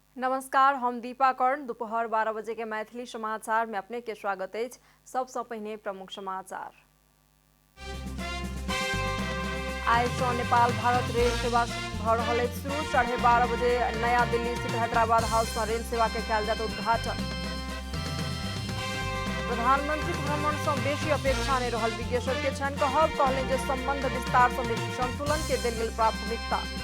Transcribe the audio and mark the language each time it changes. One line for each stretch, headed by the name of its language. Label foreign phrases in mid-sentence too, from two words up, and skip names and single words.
Maithili: नमस्कार, हम दीपा कर्ण। दोपहर 12 बजे के मैथिली समाचार में अपने के स्वागत है। सबसे पहले प्रमुख समाचार। आज से नेपाल भारत रेल सेवा भ रहल अछि शुरू। 12:30 बजे नया दिल्ली स्थित हैदराबाद हाउस में रेल सेवा के कयल जायत उद्घाटन। प्रधानमंत्री भ्रमण से बेसी अपेक्षा नहीं रहल विज्ञ सबके छनि कहब। कहलनि जे संबंध विस्तार से बेसी संतुलन के देल गेल प्राथमिकता।